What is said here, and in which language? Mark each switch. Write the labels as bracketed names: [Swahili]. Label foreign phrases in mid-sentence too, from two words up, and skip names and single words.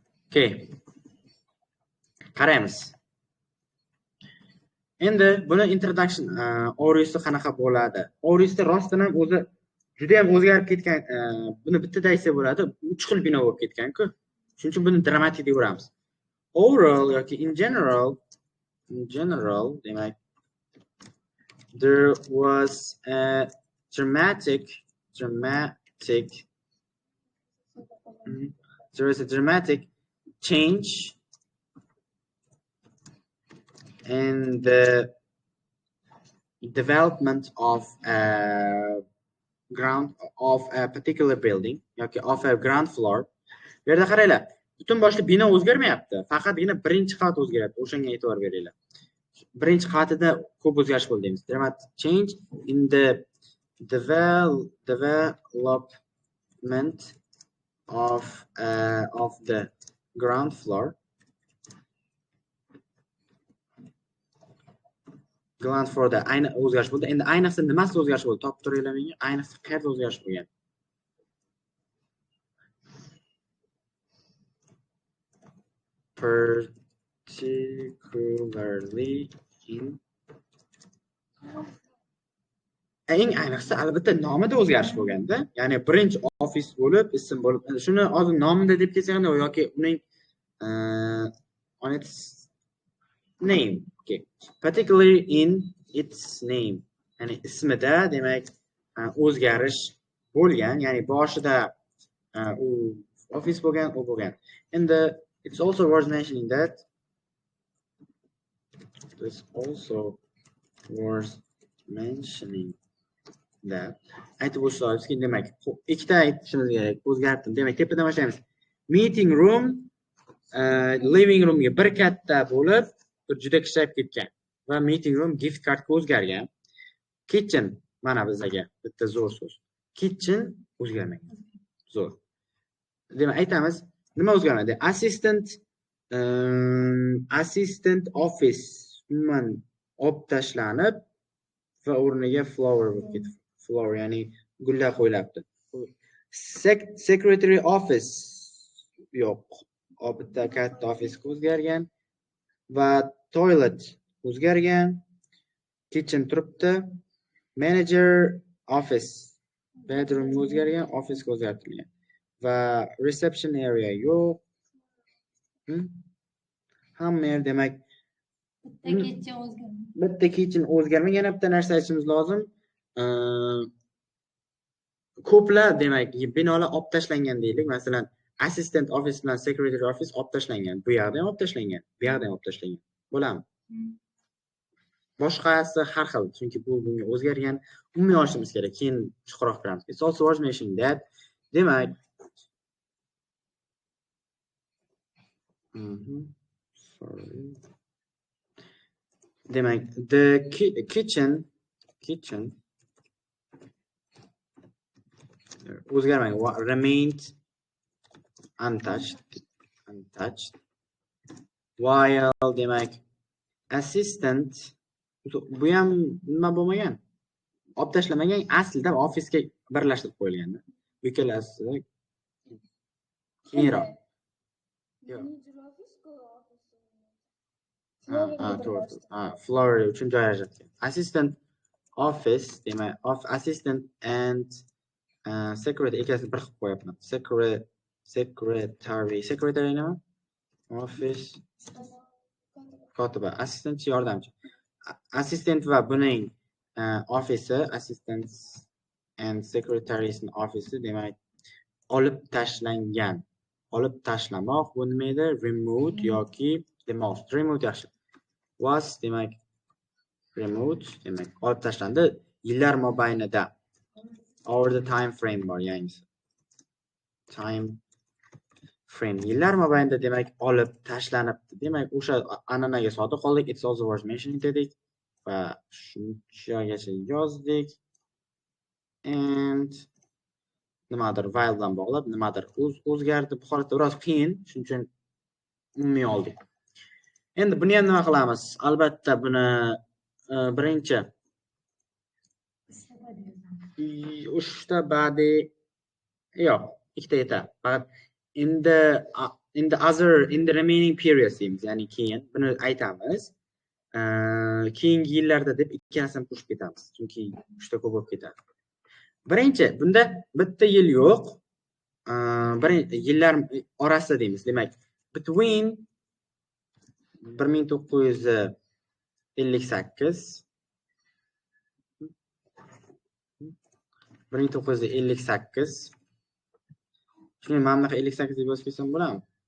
[Uzbek] Okay. Qaraymiz. Endi buni introduction Oriusda qanaqa bo'ladi? Oriusda rostdan ham o'zi juda ham o'zgarib ketgan, buni bittada aytsa bo'ladi, 3 xil bino bo'lib ketgan-ku. Shuning uchun buni dramatik deb uramiz. [English] Overall yoki in general, demak, there was a dramatic change in the development of a particular building yoki of a ground floor. [Uzbek] Bu yerda qaranglar, butun boshli bino o'zgarmayapti, faqatgina birinchi qavat o'zgaryapti. O'shanga e'tibor beringlar. Birinchi qavatida ko'p o'zgarish bo'ldi deymiz. [English] Dramatic change in the development of the ground floor. Ground floorda [Uzbek] ayni o'zgarish bo'ldi. Endi ayniqsa nimasi o'zgarish bo'ldi? Topib turinglar menga. Ayniqsa qayerda o'zgarish bo'lgan? [English] Particularly in [Uzbek] eng ayniqsa albatta nomida o'zgarish bo'lganda, ya'ni birinchi ofis bo'lib, ism bo'lib, shuni hozir nomida deb ketsak yoki uning [English] on its name. [Uzbek] Okay. [English] Particularly in its name. [Uzbek] Ya'ni ismida demak o'zgarish bo'lgan, ya'ni boshida u ofis bo'lgan, u bo'lgan. [English] And it's also worth mentioning that [Uzbek] aytib o'tishimizki, demak, ikkita aytishimiz kerak. O'zgartdim. Demak, tepadan boshlaymiz. [English] Meeting room living roomga [Uzbek] bir katta bo'lib, bir juda kichrayib ketgan va [English] meeting room gift cardga [Uzbek] o'zgargan. Kitchen mana bizga bitta zo'r so'z. Kitchen o'zgarmagan. Zo'r. Demak, aytamiz, nima o'zgarmadi? [English] Assistant office [Uzbek] umuman olib tashlanib va o'rniga flower bo'lib ketdi. Flower ya'ni gullar qo'yilibdi. [English] Secretary office [Uzbek] yo'q. Bitta katta ofisga o'zgargan va toilet o'zgargan. Kitchen turibdi. [English] Manager office [Uzbek] bedroom o'zgargan, office o'zgartirilgan. Va [English] reception area [Uzbek] yo'q. Hamma yer demak bitta kitchen o'zgarmagan. Yana bitta narsa aytishimiz lozim. Ko'plar demak binolar olib tashlangan deylik. Masalan, [English] assistant office [Uzbek] bilan [English] secretary office [Uzbek] olib tashlangan. Bu yerda ham olib tashlangan, bu yerda ham olib tashlangan. Bo'ladimi? Boshqasi har xil, chunki bu bunga o'zgargan. Umumiy olishimiz kerak, keyin chuqurroq kiramiz. [English] It's also worth mentioning that demak [Uzbek] demak [English] the kitchen [Uzbek] o'zgarmagan, [English] remained untouched while [Uzbek] demak assistant bu ham nima bo'lmagan, olib tashlamagan, aslida ofisga birlashtirib qo'yilgan. Bu ikkalasi keyinroq. Flower uchun joy ajratgan. [English] Assistant office [Uzbek] demak [English] assistant and secretary [Uzbek] ikkasini bir qilib qo'yapman. Secretary nima? Office kotiba, assistant yordamchi. Assistant va buning ofisi, [English] assistants and secretaries [Uzbek] ofisi demak olib tashlangan. Olib tashlamoq bu nima edi? Removed yoki demolished. Removed yaxshi. Was demak removed demak olib tashlandi. Yillar mobaynida [English] over the time frame [Uzbek] bor, ya'ni [English] time frame [Uzbek] yillar mobaynida demak olib tashlanibdi. Demak o'sha an'anaga sodiq qoldik. [English] It's also worth mentioning [Uzbek] dedik va shunchagacha yozdik. And nimadir while bilan bog'lab nimadir o'zgardi. Bu holatda biroz qiyin, shuning uchun umumiy oldik. Endi buni ham nima qilamiz? Albatta buni birinchi uchta badiiy yo'q, ikkita yetar. Faqat endi [English] in the remaining periods [Uzbek] deymiz, ya'ni keyin buni aytamiz. Keyingi yillarda deb ikkalasini qo'shib ketamiz, chunki juda ko'p bo'lib ketadi. Birinchi, bunda bitta yil yo'q. Yillar orasida deymiz. Demak, between 1958 shuni mana bunaqa 58 deb yozib ketsam bo'ladimi?